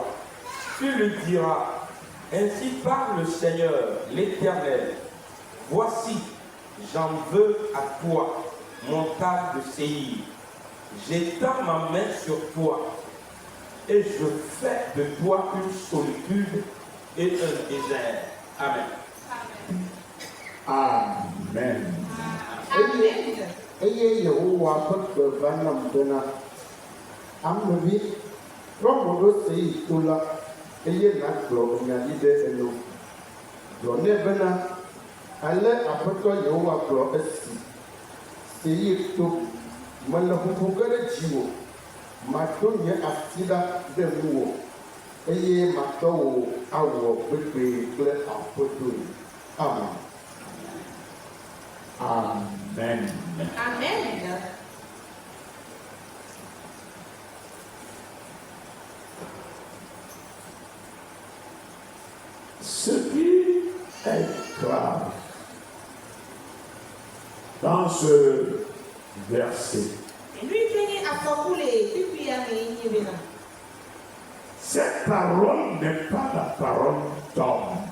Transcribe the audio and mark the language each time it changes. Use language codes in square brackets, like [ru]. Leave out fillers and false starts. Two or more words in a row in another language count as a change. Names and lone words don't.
[fr] Tu le diras, ainsi parle le Seigneur, l'Éternel. Voici, j'en veux à toi, montagne de Séir. J'étends ma main sur toi et je fais de toi une solitude et un désert. Amen. Amen. [ee] Eye Yehowa ƒe gbe va nam bena, ame vi, trɔ mo ɖo Seir to la, eye nàgblɔ nya ɖi ɖe eno. Gblɔ nɛ bena, ale Aƒetɔ Yehowa gblɔ esi. Seir to, mele ƒoƒo ge ɖe dziwò, maɖo nye asi ɖa ɖe ŋuwò, eye matɔ wò awɔ gbegbe kple aƒedoe. Amen. Amen. Amen. [fr] Ce qui est grave dans ce verset, cette parole n'est pas la parole d'homme.